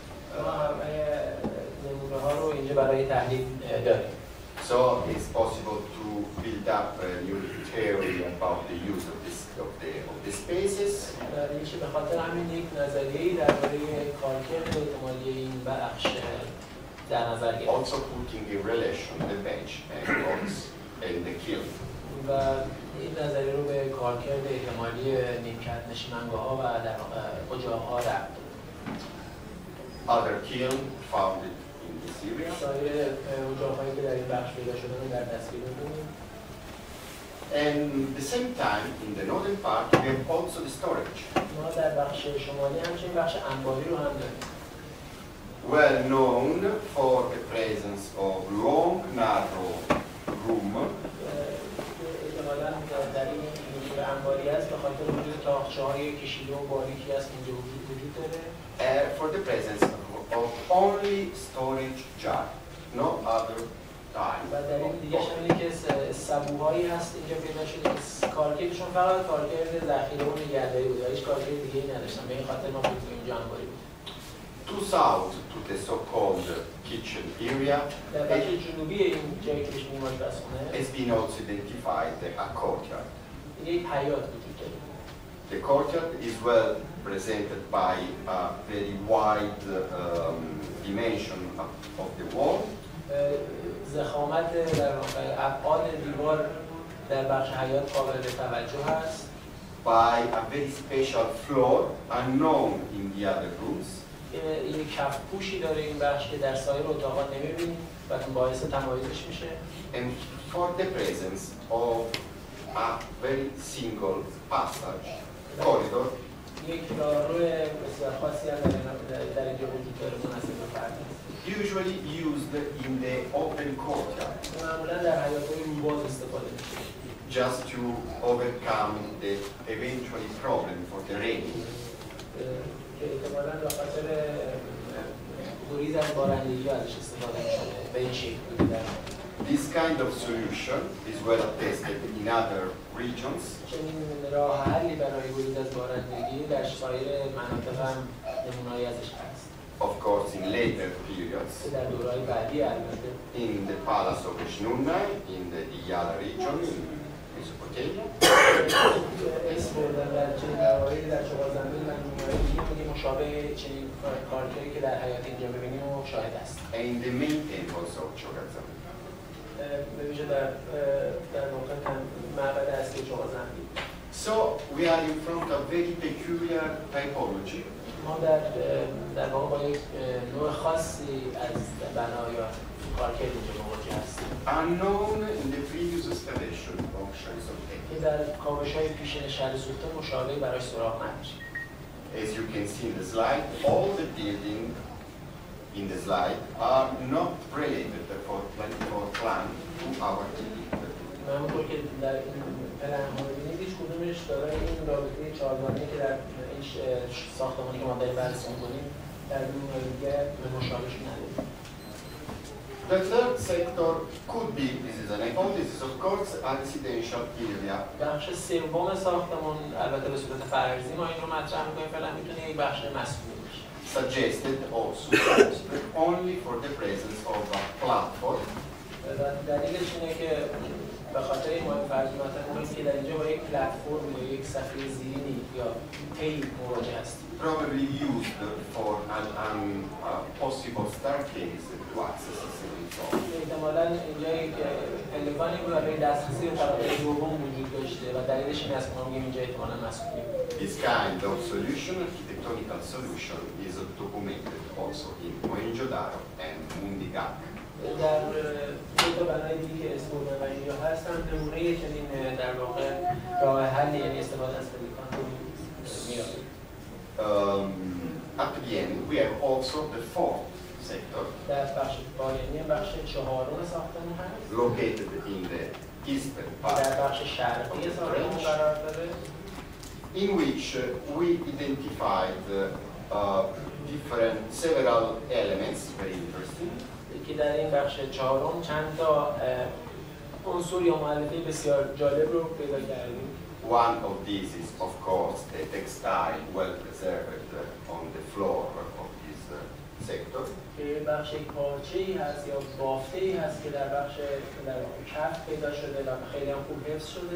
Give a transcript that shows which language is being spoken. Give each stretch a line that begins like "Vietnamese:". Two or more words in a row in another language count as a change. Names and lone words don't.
English: So it's possible to build up a new theory about the use of the spaces. Also putting in relation the bench and pots and the kiln.
Persian: و این نظریه رو به کارکرد احتمالی نیمکت نشیمنگاه‌ها و در واقع اجاق‌ها ربط داد.
English: Other kiln found it in this area.
Persian: سایر اجاق‌هایی که در این بخش پیدا شده رو در تصویر می‌بینیم.
English: And at the same time, in the northern part, we have also the storage.
Persian: ما در بخش شمالی همچنین بخش انباری رو هم داریم.
English: Well known for the presence of long, narrow room.
Persian: احتمالاً در این انباری است به خاطر وجود تاقچه‌های کشیده و باریکی است که اینجا وجود داره.
English: For the presence of only storage jar, no other time.
Persian: و دلیل دیگه اینه که سبوهایی هست اینجا پیدا شده کارکردشون فقط کارکرد ذخیره و نگهداری بود. هیچ کارکرد دیگه‌ای نداشتن. به این خاطر ما می‌تونیم اینجا انباری بود.
English: To south, to the so-called kitchen area,
Persian: در بخش جنوبی این جایی که بهش میگیم آشپزخونه
English: has been also identified a courtyard.
Persian: یک حیاط وجود داره.
English: The courtyard is well presented by a very wide dimension of the wall.
Persian: ضخامت در واقع ابعاد دیوار در بخش حیاط قابل توجه است.
English: By a very special floor unknown in the other rooms.
Persian: یک کف پوشی داره این بخش که در سایر اتاقات نمی‌بینیم و باعث تمایزش میشه.
English: And for the presence of a very single passage corridor.
Persian: یک راهرو بسیار خاصی هم در اینجا وجود داره مناسب به فرد است.
English: Usually used in the open courtyard.
Persian: معمولا در حیاط‌های روباز استفاده میشه.
English: Just to overcome the eventual problem for the raining.
Persian: که احتمالاً به خاطر گریز از بارندگی ازش استفاده می‌شده به این شکل بوده.
English: This kind of solution is well attested in other regions.
Persian: چنین راه حلی برای گریز از بارندگی در سایر مناطق هم نمونه‌ای ازش هست.
English: Of course, in later periods.
Persian: در دوره‌های بعدی البته.
English: In the palace of Shnunna, in the Iyala region, in Mesopotamia.
Persian: اسم بردن در چنین مواردی در چهارزمین و نمونه‌های دیگه مشابه چنین کارکردی که در حیاط اینجا ببینیم و شاهد است.
English: And in the main temples of Chorazam.
Persian: به ویژه در واقع معبد اصلی چهارزمین.
English: So we are in front of very peculiar typology.
Persian: ما در واقع با یک نوع خاصی از بنا یا کارکرد اینجا مواجه هستیم.
English: Unknown in the previous excavation of Shahr-i.
Persian: که در کاوش‌های پیشین شهر سوخته مشابهی برای سراغ نداشتیم.
English: As you can see in the slide, all the buildings in the slide are not related for plan to our building.
Persian: همونطور که در این پلن ها ببینید هیچ کدومش دارای این رابطه چهارگانه‌ای که در این ساختمانی که ما داریم بررسی می‌کنیم در نمونه دیگه به مشابهش نداریم.
English: The third sector could be, this is an hypothesis, of course, a residential area.
Persian: بخش سوم ساختمون البته به صورت فرضی ما این رو مطرح می‌کنیم فعلا میتونه یک بخش مسکونی باشه.
English: Suggested also only for the presence of a platform.
Persian: دلیلش اینه که به خاطر این مهم فرض مطرح که در اینجا با یک پلتفرم یا یک صفحه زیرینی یا پی مواجه هستیم.
English: Probably used for a possible staircase to access the second floor.
Persian: احتمالاً اینجا یک پلکانی بود برای دسترسی به طبقه دوم وجود داشته و دلیلش این است که ما میگیم اینجا احتمالاً مسکونی.
English: This kind of solution, architectonical solution, is documented also in Mohenjo-Daro and Mundigak.
Persian: در دو تا بنای دیگه که اسم بردن و اینجا هستن نمونه چنین در واقع راه حل یعنی استفاده از پلیکان رو می‌یابیم.
English: At the end, we have also the fourth sector,
Persian: در بخش پایانی بخش چهارم ساختمون هست.
English: located in the eastern part,
Persian: در بخش شرقی ساختمون قرار داره.
English: in which we identified several elements, very interesting.
Persian: که در این bخش چهارم چند تا عنصر یا مؤلفه بسیار جالب رو پیدا کردیم.
English: One of these is, of course, the textile well preserved on the floor of this sector.
Persian: که بخش یک پارچه‌ای هست یا بافته‌ای هست که در بخش در کف پیدا شده و خیلی هم خوب حفظ شده.